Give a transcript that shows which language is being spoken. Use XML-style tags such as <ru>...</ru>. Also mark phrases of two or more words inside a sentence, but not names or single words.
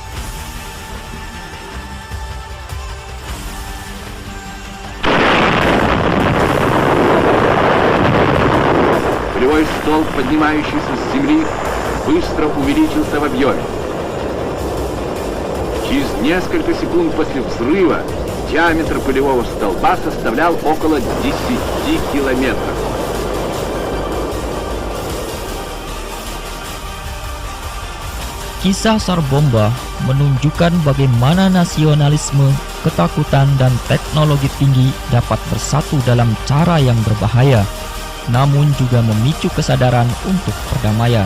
<ru>Полевой столб, поднимающийся с земли, быстро увеличился в объеме. Через несколько секунд после взрыва диаметр полевого столба составлял около 10 километров.</ru> <id>Kisah Sarbomba menunjukkan bagaimana nasionalisme, ketakutan, dan teknologi tinggi dapat bersatu dalam cara yang berbahaya, namun juga memicu kesadaran untuk perdamaian.</id>